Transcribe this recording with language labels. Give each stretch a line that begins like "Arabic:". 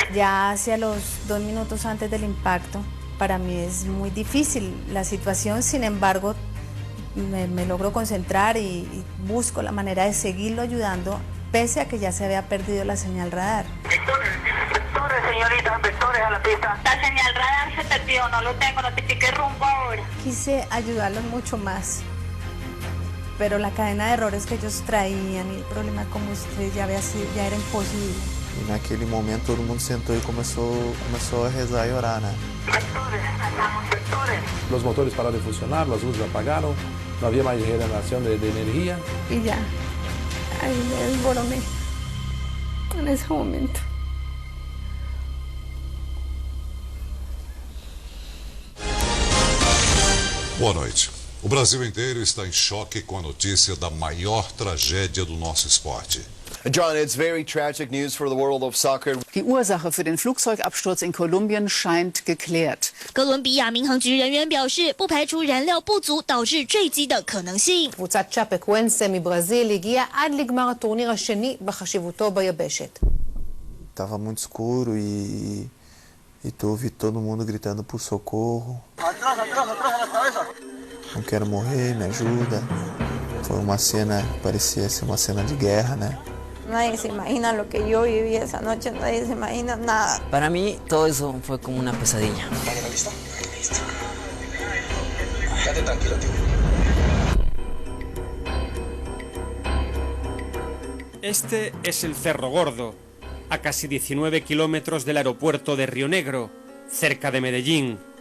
Spanish: Ya hacia los 2 minutos antes del impacto, para mí es muy difícil la situación, sin embargo, me logro concentrar y busco la manera de seguirlo ayudando, pese a que ya se había perdido la señal radar. Vectores, señorita, vectores a la pista. La señal radar se perdió, no lo tengo, notifique rumbo ahora. Quise ayudarlos mucho más, pero la cadena de errores que ellos traían y el problema de combustible ya era imposible.
Portuguese: E naquele momento todo mundo sentou e começou a rezar e orar, né?
Spanish: Vectores, vectores. Los motores pararon de funcionar, las luces apagaron, no había más generación de energía. Y ya, ahí me desboroné en ese momento.
Portuguese: Boa noite. O Brasil inteiro está em choque com a notícia da maior tragédia do nosso esporte.
English: John, it's very tragic news for the world of soccer.
German: Die Ursache für den Flugzeugabsturz in Kolumbien scheint geklärt.
Chinese: 哥伦比亚民航局人员表示，不排除燃料不足导致坠机的可能性。
Hebrew: קבוצת צ'אפקוואנסה מברזיל הגיעה עד לגמר הטורניר השני בחשיבותו ביבשת.
Portuguese: estava muito escuro e tu ouvi todo mundo gritando por socorro. Não quero morrer, me ajuda. Foi uma cena, parecia ser uma cena de guerra, né?
Spanish: Nadie se imagina lo que yo viví esa noche, nadie se imagina nada. Para mí todo eso fue como una pesadilla. ¿Listo? Listo. Quédate tranquilo, tío. Este es el Cerro Gordo, a casi 19 kilómetros del aeropuerto de Río Negro, cerca de Medellín.